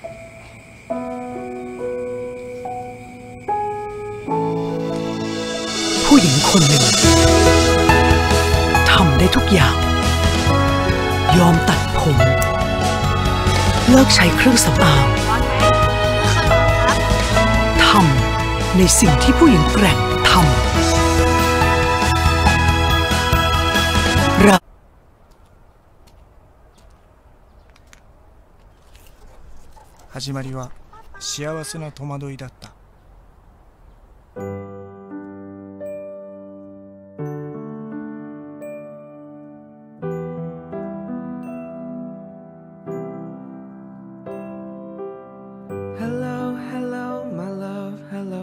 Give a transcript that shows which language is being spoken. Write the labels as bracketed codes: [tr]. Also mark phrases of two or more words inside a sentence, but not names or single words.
[th] ผู้หญิงคนหนึ่งทำได้ทุกอย่างยอมตัดผมเลิกใช้เครื่องสำอางทำในสิ่งที่ผู้หญิงแกร่งทำ [ja] 始まりは幸せな戸惑いだった。 [en] Hello, hello, my love, hello.